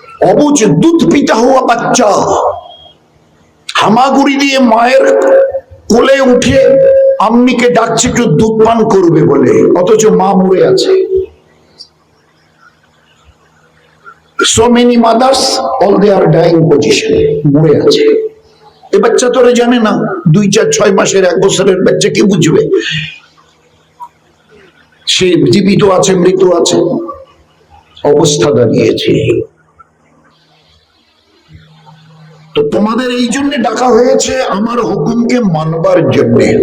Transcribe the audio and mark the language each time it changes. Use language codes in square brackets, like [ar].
[bn] অবুঝ দুধ পিতা হওয়া বাচ্চা হামাগুড়ি দিয়ে মায়ের কোলে উঠে আম্মিকে ডাকছে একটু দুধ পান করবে বলে, অথচ মা মরে আছে। [en] So many mothers, all they are dying position, [bn] মরে আছে। এ বাচ্চা তোরা জানে না, 2, 4, 6 মাসের, 1 বছরের বাচ্চা কি বুঝবে সে জীবিত আছে মৃত আছে? অবস্থা দাঁড়িয়েছে। তো তোমাদের এই জন্য ডাকা হয়েছে, আমার হুকুমকে মানবার জন্য।